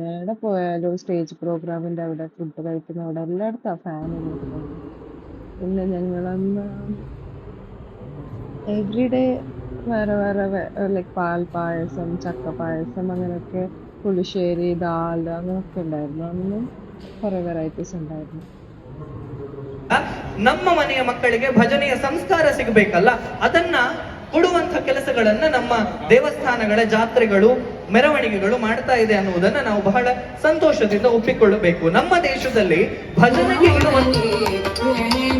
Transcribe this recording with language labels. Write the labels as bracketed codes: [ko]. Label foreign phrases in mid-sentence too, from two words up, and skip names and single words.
[ml] എവിടെ പോയാലും സ്റ്റേജ് പ്രോഗ്രാമിന്റെ അവിടെ, ഫുഡ് കഴിക്കുന്ന അവിടെ എല്ലായിടത്തും ആ ഫാൻ നിൽക്കുന്നത്. പിന്നെ ഞങ്ങളന്ന് എവറിഡേ വേറെ വേറെ ലൈക്ക് പാൽ പായസം, ചക്ക പായസം, അങ്ങനെയൊക്കെ, പുളിശ്ശേരി, ദാൽ അങ്ങനെയൊക്കെ ഉണ്ടായിരുന്നു. അന്നും കുറെ വെറൈറ്റീസ് ഉണ്ടായിരുന്നു. [kn] ನಮ್ಮ ಮನೆಯ ಮಕ್ಕಳಿಗೆ ಭಜನೆಯ ಸಂಸ್ಕಾರ ಸಿಗಬೇಕಲ್ಲ, ಅದನ್ನ ಕೊಡುವಂತ ಕೆಲಸಗಳನ್ನ ನಮ್ಮ ದೇವಸ್ಥಾನಗಳ ಜಾತ್ರೆಗಳು, ಮೆರವಣಿಗೆಗಳು ಮಾಡ್ತಾ ಇದೆ ಅನ್ನುವುದನ್ನ ನಾವು ಬಹಳ ಸಂತೋಷದಿಂದ ಒಪ್ಪಿಕೊಳ್ಳಬೇಕು. ನಮ್ಮ ದೇಶದಲ್ಲಿ ಭಜನೆಗೆ ಇರುವಂತ